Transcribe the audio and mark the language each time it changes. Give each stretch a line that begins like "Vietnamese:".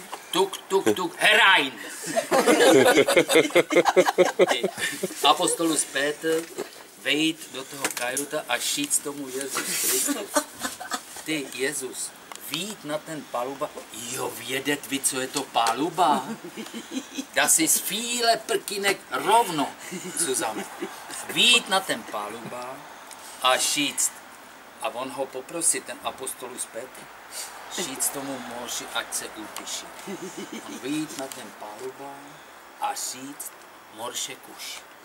German: Tuk, herein.
Czech: Apostolus Petr vejít do toho kajuta a říct tomu Jezus Kristus. Ty, Jezus, vyjít na ten paluba, jo, vědět vy, co je to paluba?
German: Das ist viele prkinek rovno zusammen.
Czech: Vyjít na ten paluba a říct, a on ho poprosí, ten apostolus Petr, říct tomu moři, ať se utěší. On vyjít na ten paluba a říct, morše kuš.